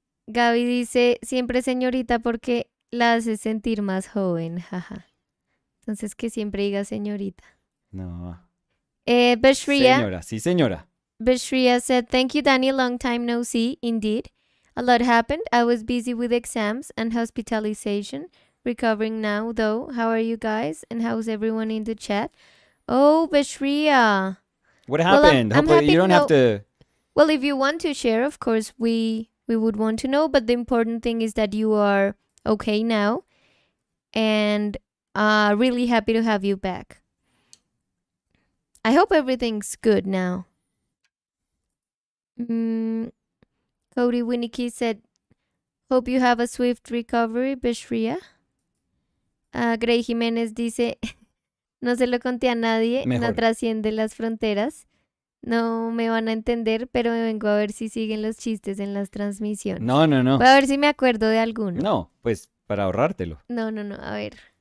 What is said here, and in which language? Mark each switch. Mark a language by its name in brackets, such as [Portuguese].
[Spanish] Gaby dice, siempre señorita porque la hace sentir más joven, jaja. Entonces que siempre diga señorita. No. Beshria. Señora, sí señora. [English] Beshria said, thank you, Danny. Long time no see. Indeed. A lot happened. I was busy with exams and hospitalization. Recovering now, though. How are you guys? And how's everyone in the chat? Oh, Beshria. What happened? I'm Hopefully happy you don't to have to... Well, if you want to share, of course, we would want to know. But the important thing is that you are okay now. And really happy to have you back. I hope everything's good now. Cody Winnicky said, hope you have a swift recovery, Beshria. [Spanish] Grey Jiménez dice, no se lo conté a nadie, no Mejor. trasciende las fronteras. No me van a entender, pero me vengo a ver si siguen los chistes en las transmisiones. No. Voy a ver si me acuerdo de alguno. No, pues para ahorrártelo. No, no, no, a ver.